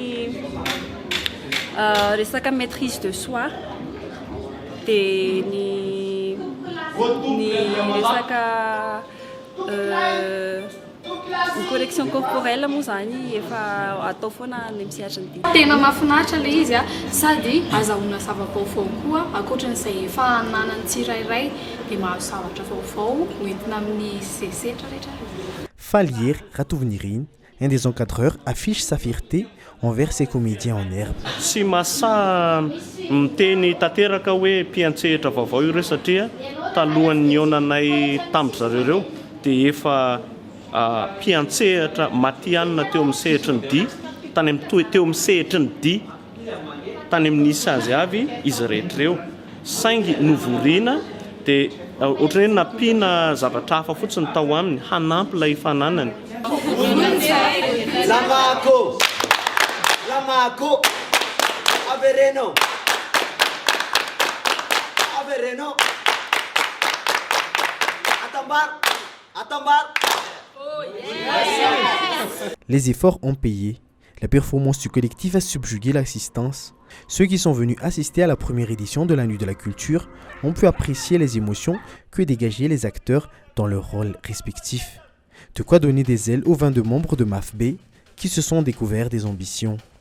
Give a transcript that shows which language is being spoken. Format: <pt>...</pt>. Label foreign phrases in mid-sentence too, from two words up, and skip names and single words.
<mg>resaka</mg> <fr>maîtrise de soi</fr> <mg>dia ny resaka ny</mg> <fr>correction corporelle</fr> <mg>moa zany efa atao foana ny misehatra ny dia tena mahafinaritra ilay izy sady azahoana zava-baovao koa ankoatran'izay efa ananany tsirairay dia mahazo zavatra vaovao hoentina amin'ny sesetra rehetra.</mg> <fr>Falier Ratouvnirine, un des encadreurs, affiche sa fierté envers ses comédiens en herbe.</fr> <mg>Sy masa miteny tanteraka hoe mpiantsehatra vaovao ireo satria talohan'ny onanay tamin'ny zareo ireo dia efa mpiantsehatra matianina teo amin'ny sehatra ny dia tany amin'ny teo amin'ny sehatra ny dia tany amin'nisy azy avy izy rehetra ireo saingy novoriana dia ohatrany hoe nampiana zavatra hafa fotsiny tao aminy hanampy ilay fananany. Lamako, Avereno, Avereno, Atambar, Atambar.</mg> <fr>Les efforts ont payé. La performance du collectif a subjugué l'assistance. Ceux qui sont venus assister à la première édition de la Nuit de la Culture ont pu apprécier les émotions que dégageaient les acteurs dans leurs rôles respectifs. De quoi donner des ailes aux 22 membres de MAFB qui se sont découverts des ambitions.</fr>